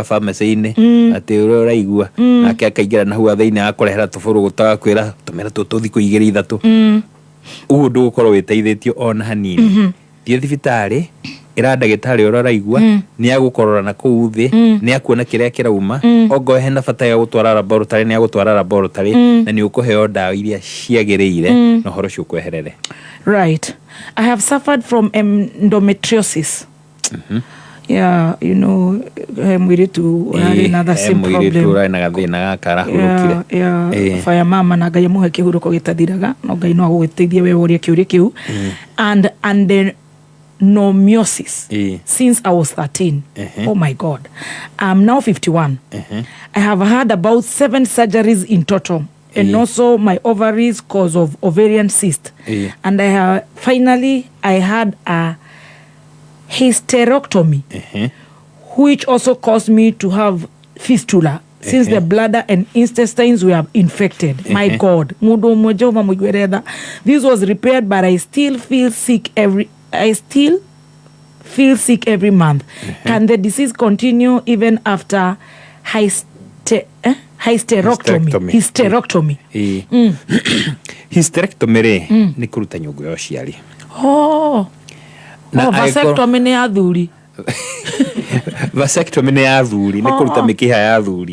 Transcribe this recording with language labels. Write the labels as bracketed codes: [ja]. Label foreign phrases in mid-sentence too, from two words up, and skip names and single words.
[ki] pharmacy-ini ati uri uraigua nake akaingira na hau thiini akorehera tufuru gutaga kwira tumira tuthiku 2-3 ugu ndugukorwo witeithitio ona hanini thie thibitari ira ndagitari uraraigua ni agukorora na kuu thi ni akuona kiria kirauma ogo hena bata ya gutwara laboratory ni agutwara laboratory na ni ukuheo dawa iria ciagireire no horo cio kweherere. [en] Right, I have suffered from endometriosis. Yeah, you know, mwiritu another same problem. [ki] Mwiritu na gathina gakara hurukire. Yeah, fire mama na Ngai muhe kihuruko gitathiraga no Ngai no agugiteithia we uria kiuria kiu [en] and then adenomyosis since I was 13. Oh my God. I'm now 51. I have had about 7 surgeries in total. And also my ovaries cause of ovarian cyst. And finally I had a hysterectomy, which also caused me to have fistula since the bladder and intestines were infected. My God. This was repaired, but I still feel sick every month. Can the disease continue even after hysterectomy? [ki] Hysterectomy ni kuruta nyungu ya uciari. Vasectomy ni athuri. Vasectomy ni athuri, ni kuruta mikiha ya athuri.